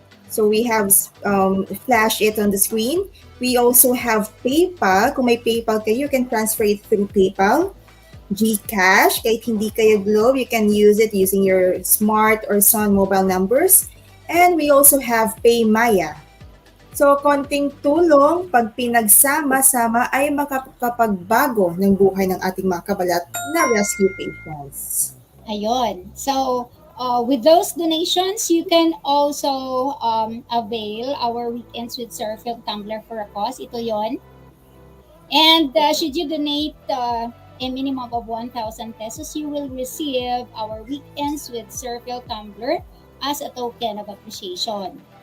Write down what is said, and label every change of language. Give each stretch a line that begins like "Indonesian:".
English: So, we have flash it on the screen. We also have PayPal.
Filipino: Kung may PayPal kayo,
English: you can transfer it through PayPal. GCash,
Filipino: kahit hindi kayo Globe,
English: you can use it using your Smart or Sun mobile numbers. And we also have PayMaya.
Filipino: So, konting tulong pag pinagsama-sama ay makakapagbago ng buhay ng ating mga kabalat na rescue patients. Ayun.
English: So, with those donations, you can also avail our Weekends with PsorPhil Tumbler for a cause.
Filipino: Ito yon.
English: And should you donate a minimum of 1,000 pesos, you will receive our Weekends with PsorPhil Tumbler as a token of appreciation.